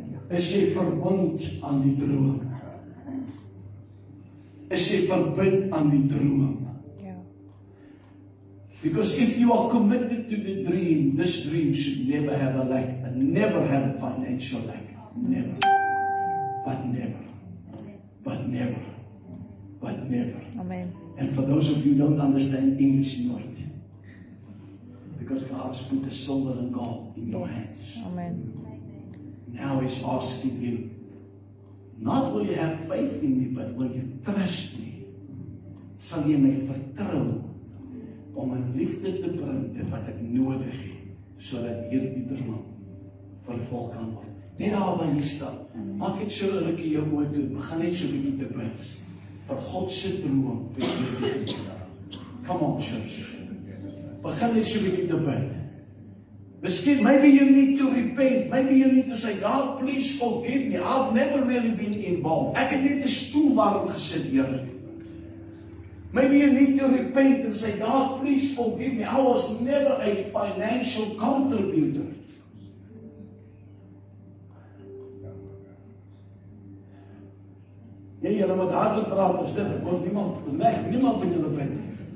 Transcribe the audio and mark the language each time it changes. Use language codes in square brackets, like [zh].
[af] Is jy verbind aan die droom? Is jy verbind aan die droom? [en] Yeah. Because if you are committed to the dream, this dream should never have a lack, and never have a financial lack. Never. But never. But never. But never. Amen. And for those of you who don't understand English, [af] nooit. [en] Because God has put the silver and gold in your hands. Amen. Now He's asking you, not will you have faith in me, but will you trust me? [af] Sal jy my vertrou om in liefde te bring dit wat ek nodig het, sodat hierdie droom vervul kan word. Net daar waar jy staan, maak net so 'n rukkie jou oë toe, begin net so 'n bietjie te bid vir God se droom vir hierdie dag. [en] Come on, church. [af] Begin net so 'n bietjie te bid. Miskien, [en] maybe you need to repent. Maybe you need to say, God, please forgive me. I've never really been involved. [af] Ek het net 'n stoel warm gesit, Here. [en] Maybe you need to repent and say, God, please forgive me. I was never a financial contributor. [af] Ja, julle moet hartlik praat, is dit. Want niemand van julle bid nie.